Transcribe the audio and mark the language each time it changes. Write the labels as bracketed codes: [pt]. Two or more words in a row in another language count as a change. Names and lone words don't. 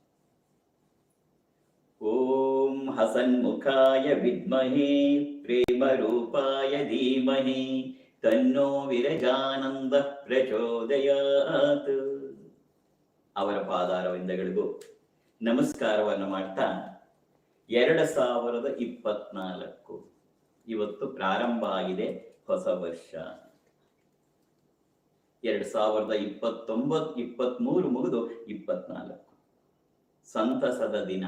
[sa] ಓಂ ಹಸನ್ಮುಖಾಯ ವಿದ್ಮಹೇ ಪ್ರೇಮ ರೂಪಾಯ ಧೀಮಹಿ ತನ್ನೋ ವಿರಜಾನಂದ ಪ್ರಚೋದಯಾತ್. [kn] ಅವರ ಪಾದಾರವಿಂದಗಳಿಗೂ ನಮಸ್ಕಾರವನ್ನು ಮಾಡ್ತಾ 2024 ಇವತ್ತು ಪ್ರಾರಂಭ ಆಗಿದೆ ಹೊಸ ವರ್ಷ. 2023 ಮುಗಿದು 24 ಸಂತಸದ ದಿನ.